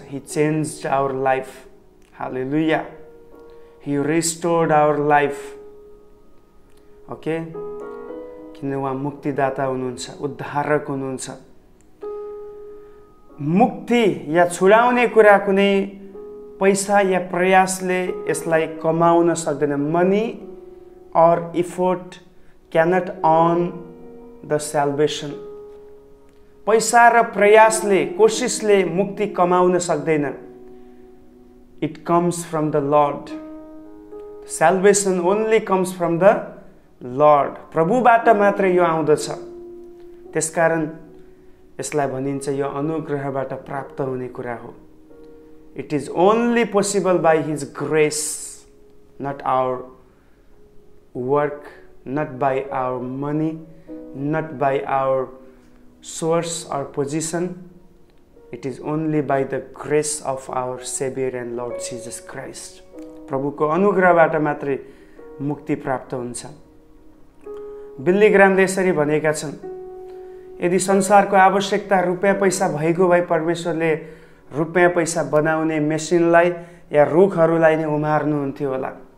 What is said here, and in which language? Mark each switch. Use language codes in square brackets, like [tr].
[en] He changed our life. Hallelujah. He restored our life. [ne] Okay, किन उहाँ मुक्तिदाता हुनुहुन्छ, उद्धारक हुनुहुन्छ। मुक्ति या छुडाउने कुरा कुनै पैसा या प्रयासले यसलाई कमाउन सक्दैन। [en] Money or effort cannot earn the salvation. [ne] पैसा र प्रयासले, कोसिसले मुक्ति कमाउन सक्दैन। [en] It comes from the Lord. Salvation only comes from the Lord. [ne] प्रभुबाट मात्र यो आउँदछ। त्यसकारण यसलाई भनिन्छ यो अनुग्रहबाट प्राप्त हुने कुरा हो। [en] It is only possible by his grace, not our work, not by our money, not by our source or position. It is only by the grace of our saviour and Lord Jesus Christ. [ne] प्रभुको अनुग्रहबाट मात्रै मुक्ति प्राप्त हुन्छ। बिल्ली ग्रामले यसरी भनेका छन्, यदि संसारको आवश्यकता रुपियाँ पैसा भएको भए परमेश्वरले रुपियाँ पैसा बनाउने मेसिनलाई या रुखहरूलाई नै उमार्नुहुन्थ्यो होला।